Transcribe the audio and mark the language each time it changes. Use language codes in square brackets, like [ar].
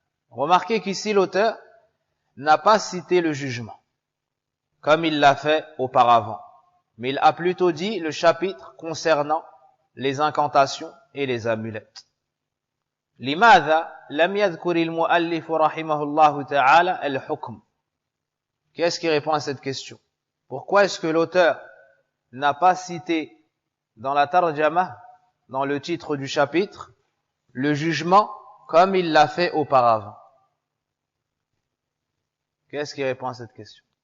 [fr] Remarquez qu'ici l'auteur n'a pas cité le jugement comme il l'a fait auparavant, mais il a plutôt dit le chapitre concernant les incantations et les amulettes. [ar] لماذا لم يذكر المؤلف رحمه الله تعالى الحكم؟ [fr] Qu'est-ce qui répond à cette question? Pourquoi est-ce que l'auteur n'a pas cité dans la tarjama, dans le titre du chapitre, le jugement comme il l'a fait auparavant? Qu'est-ce qui répond à cette question?